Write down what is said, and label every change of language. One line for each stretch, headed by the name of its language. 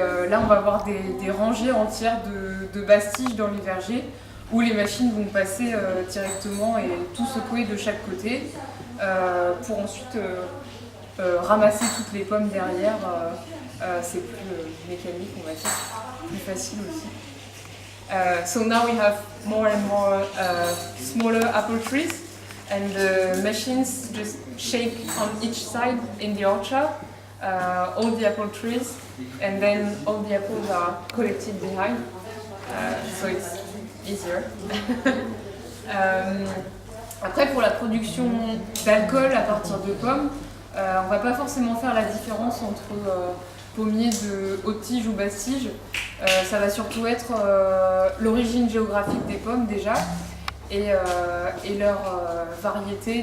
French: Là on va avoir des rangées entières de basse tige dans les vergers où les machines vont passer directement et tout secouer de chaque côté pour ensuite ramasser toutes les pommes derrière. C'est plus mécanique, on va dire, plus facile aussi.
English: So now we have more and more smaller apple trees, and the machines just shake on each side in the orchard all the apple trees, and then all the apples are collected behind, so it's easier.
French: Après, pour la production d'alcool à partir de pommes, on va pas forcément faire la différence entre pommiers de haute tige ou basse tige. Ça va surtout être l'origine géographique des pommes déjà et leur variété.